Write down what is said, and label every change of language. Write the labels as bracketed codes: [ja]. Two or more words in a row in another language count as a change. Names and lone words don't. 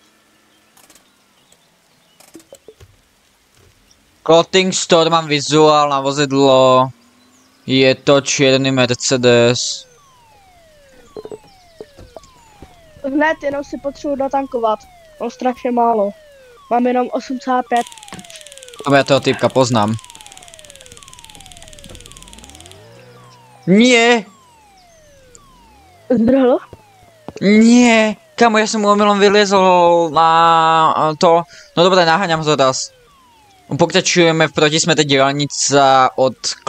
[en] Clothing store, [sk] mám vizuál na vozidlo. Je to čierny Mercedes. [cs] Hned, jenom si potřebuji dotankovat. Mám strašně málo. Mám jenom 8,5. Já toho typka poznám. Nie! Zdrhlo? [sk] Nie! Kamo, ja som omylom vyliezol na to. No dobré, naháňam to teraz. Pokračujeme v protismete diaľnica od